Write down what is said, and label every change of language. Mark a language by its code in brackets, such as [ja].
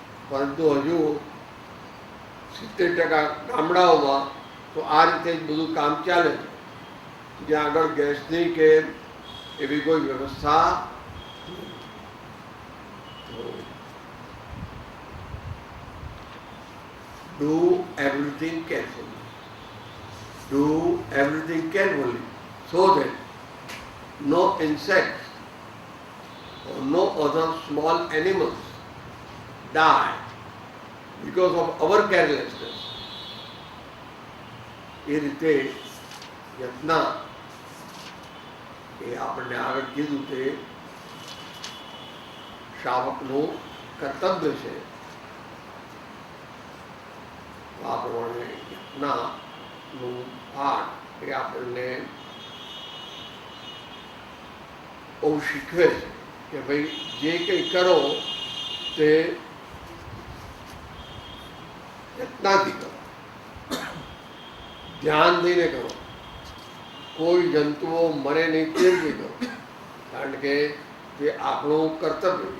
[gu] પરંતુ હજુ 70% ગામડાઓમાં તો આ રીતે જ બધું કામ ચાલે છે, જ્યાં આગળ ગેસની કે એવી કોઈ વ્યવસ્થા [en] do everything carefully. Do everything carefully so that no insects or no other small animals die because of our carelessness. [gu] એ રીતે યત્ન એ આપણને આગળ કીધું તે શ્રાવકનું કર્તવ્ય છે. આ પ્રમાણે યજ્ઞનું પાઠ એ આપણને બહુ શીખવે છે કે ભાઈ જે કંઈ કરો તે યજ્ઞાથી કરો, ધ્યાન દઈને કરો, કોઈ જંતુઓ મરે નહીં તે રીતે કરો, કારણ કે તે આપણું કર્તવ્ય.